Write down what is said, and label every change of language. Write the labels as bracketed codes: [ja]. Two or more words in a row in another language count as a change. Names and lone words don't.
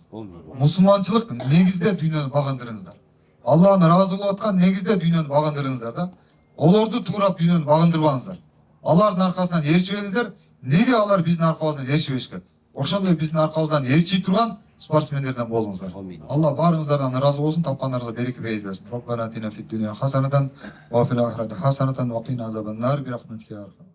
[ky] Мусулманчылык негизде дүйнөнү багындырыңыздар. Аллахын ыраазы болуп аткан негизде дүйнөнү багындырыңыздар да. Олорду туурап дүйнөнү багындырбаңыздар. Алардын аркасынан ээрчибеңиздер. Неге алар биздин аркабыздан ээрчибешкен? Ошондой биздин аркабыздан ээрчи турган спортсмендерден болуңуздар. Алла баарыңыздардан ыраазы болсун, тапкандарыңызга береке бейиз берсин. [ar] ربنا آتنا في الدنيا حسنة وفي الآخرة حسنة وقنا عذاب النار برحمتك.